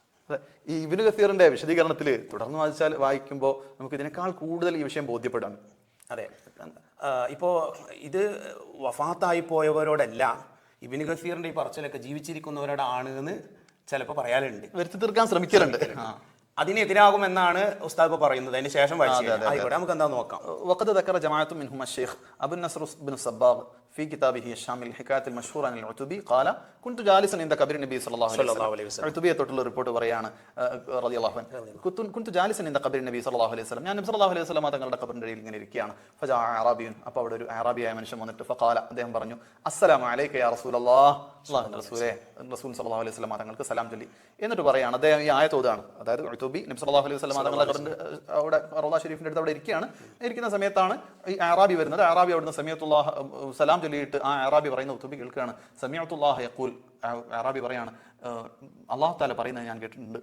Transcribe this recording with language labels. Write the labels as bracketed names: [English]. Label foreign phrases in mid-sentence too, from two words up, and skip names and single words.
[Malayalam] ഈ ഇബ്നു കസീറിന്റെ വിശദീകരണത്തിൽ തുടർന്ന് വായിക്കുമ്പോൾ നമുക്ക് ഇതിനേക്കാൾ കൂടുതൽ ഈ വിഷയം ബോധ്യപ്പെടാം. അതെ, ഇപ്പോ ഇത് വഫാത്തായി പോയവരോടല്ല, ഇബ്നു കസീറിന്റെ ഈ പറച്ചിലൊക്കെ ജീവിച്ചിരിക്കുന്നവരോടാണ് എന്ന് ചിലപ്പോൾ പറയാറുണ്ട്, വരുത്തി തീർക്കാൻ ശ്രമിക്കലുണ്ട്. അതിനെതിരാകുമെന്നാണ് ഉസ്താദ് പറയുന്നത്. അതിന് ശേഷം ആയിക്കോട്ടെ, നമുക്ക് എന്താ നോക്കാം. [Arabic] وقد ذكر جماعة منهم الشيخ أبو النصر بن الصباغ في كتابه الشامل الحكاية المشهورة عن العتبي قال كنت جالسا عند قبر النبي صلى الله عليه وسلم. [Malayalam] عتبية തൊട്ടുള്ള റിപ്പോർട്ട് പറയാണ് [Arabic] رضي الله عنه, كنت جالسا عند قبر النبي صلى الله عليه وسلم, [Malayalam] ഞാൻ നബി [Arabic] صلى الله عليه وسلم [Malayalam] തങ്ങളുടെ ഖബറിന്റെ അരികിൽ ഇങ്ങനെ ഇരിക്കുകയാണ്. [Arabic] فجاء أعرابي, [Malayalam] അപ്പോൾ അവിടെ ഒരു അറാബിയായ മനുഷ്യൻ വന്നിട്ട് فقال, അദ്ദേഹം പറഞ്ഞു, [Arabic] السلام عليك يا رسول الله, [Malayalam] അല്ലാഹുവിന്റെ റസൂലേ, റസൂൽ [Arabic] صلى الله عليه وسلم [Malayalam] തങ്ങൾക്ക് സലാം ചൊല്ലി. എന്നിട്ട് പറയാണ്, അദ്ദേഹം ഈ ആയത്ത് ഓതാണ്, അതായത് ഉതുബി നബി [Arabic] صلى الله عليه وسلم [Malayalam] തങ്ങളുടെ ഖബറിന്റെ അവിടെ റൗള ഷരീഫിന്റെ അടുത്ത് അവിടെ ഇരിക്കുകയാണ്. ഇരിക്കുന്ന സമയത്താണ് ഈ അറാബി വരുന്നത്. അറാബി അവിടുന്ന് സമീഅത്തുല്ലാഹ് സലാം ചൊല്ലിയിട്ട് ആ അറാബി പറയുന്ന ഉതുബി കേൾക്കുകയാണ്. [Arabic] سمعت الله يقول, [Malayalam] അറാബി പറയാണ്, [Arabic] الله تعالى [Malayalam] പറയുന്നത് ഞാൻ കേട്ടിട്ടുണ്ട്.